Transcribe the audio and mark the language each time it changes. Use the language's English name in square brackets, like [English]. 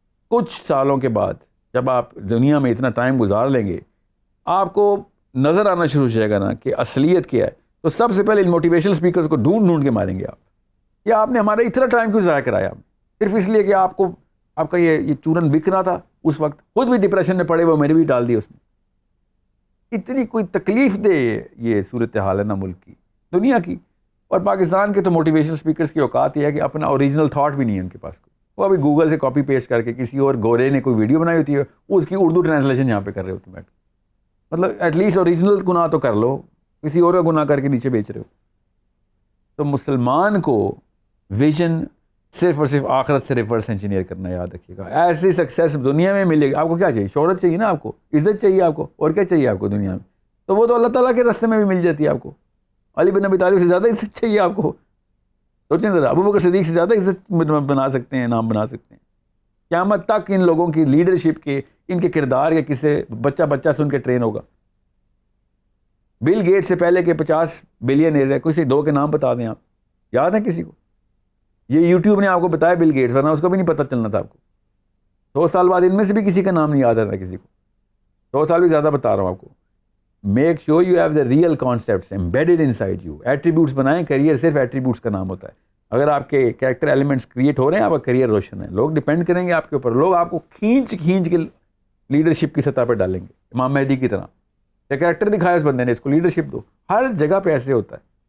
[Urdu] کچھ سالوں کے بعد جب آپ دنیا میں اتنا ٹائم گزار لیں گے, آپ کو نظر آنا شروع ہو جائے گا نا کہ اصلیت کیا ہے. تو سب سے پہلے ان موٹیویشنل اسپیکرز کو ڈھونڈ کے ماریں گے آپ. یا آپ نے ہمارا اتنا ٹائم کیوں ضائع کرایا صرف اس لیے کہ آپ کا یہ چورن بک رہا تھا اس وقت, خود بھی ڈپریشن میں پڑے ہوئے, میں نے بھی ڈال دی اس میں. اتنی کوئی تکلیف دے یہ صورتحال ہے نا ملک کی, دنیا کی. اور پاکستان کے تو موٹیویشنل اسپیکرز کی اوقات یہ ہے کہ اپنا اوریجنل تھاٹ بھی نہیں ہے ان کے پاس. وہ ابھی گوگل سے کاپی پیسٹ کر کے کسی اور گورے نے کوئی ویڈیو بنائی ہوتی ہے, اس کی اردو ٹرانسلیشن یہاں پہ کر رہے ہوتے ہیں. مطلب ایٹ لیسٹ اوریجنل گناہ تو کر لو, کسی اور کا گناہ کر کے نیچے بیچ رہے ہو. تو مسلمان کو ویژن صرف اور صرف آخرت سے ریورس انجینئر کرنا, یاد رکھیے گا. ایسی سکسیس دنیا میں ملے گی. آپ کو کیا چاہیے؟ شہرت چاہیے نا, آپ کو عزت چاہیے, آپ کو اور کیا چاہیے آپ کو دنیا میں؟ تو وہ تو اللہ تعالیٰ کے راستے میں بھی مل جاتی ہے آپ کو. علی بن ابی طالب سے زیادہ عزت چاہیے آپ کو؟ سوچیں ذرا, ابو بکر صدیق سے زیادہ عزت بنا سکتے ہیں, نام بنا سکتے ہیں. قیامت تک ان لوگوں کی لیڈرشپ کے, ان کے کردار کے کسے بچہ سن کے ٹرین ہوگا. بل گیٹ سے پہلے کے 50 بلینئر ہے, کسی دو کے نام بتا دیں آپ, یاد ہے کسی کو؟ یہ یوٹیوب نے آپ کو بتایا بل گیٹس, ورنہ اس کو بھی نہیں پتہ چلنا تھا آپ کو. 2 سال بعد ان میں سے بھی کسی کا نام نہیں یاد رہا کسی کو. 2 سال بھی زیادہ بتا رہا ہوں آپ کو. [English] Make sure you have the real concepts embedded inside you. [Urdu] Attributes بنائیں. کیریئر صرف ایٹریبیوٹس کا نام ہوتا ہے. اگر آپ کے کریکٹر ایلیمنٹس کریٹ ہو رہے ہیں, آپ کا کیریئر روشن ہے. لوگ ڈپینڈ کریں گے آپ کے اوپر, لوگ آپ کو کھینچ کے لیڈرشپ کی سطح پہ ڈالیں گے, امام مہدی کی طرح. کریکٹر دکھایا اس بندے نے, اس کو لیڈرشپ دو. ہر جگہ پہ ایسے ہوتا ہے.